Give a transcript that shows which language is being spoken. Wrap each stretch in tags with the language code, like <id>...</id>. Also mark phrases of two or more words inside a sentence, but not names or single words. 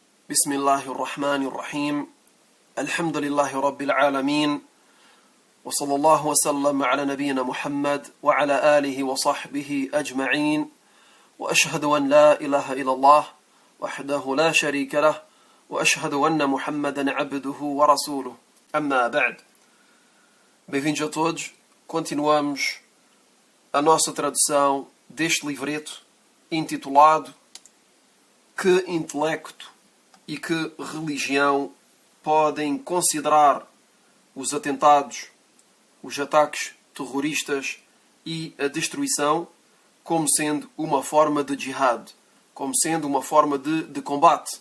<ar>بسم الله الرحمن الرحيم الحمد لله رب العالمين وصلى الله وسلم على نبينا محمد وعلى آله وصحبه أجمعين وأشهد أن لا إله إلا الله وحده لا شريك له وأشهد أن محمدا عبده ورسوله أما بعد.</ar> <pt>Bem-vindos a todos. Continuamos a nossa tradução deste livreto intitulado Que intelecto e que religião podem considerar os atentados, os ataques terroristas e a destruição como sendo uma forma de jihad, como sendo uma forma de combate.</pt>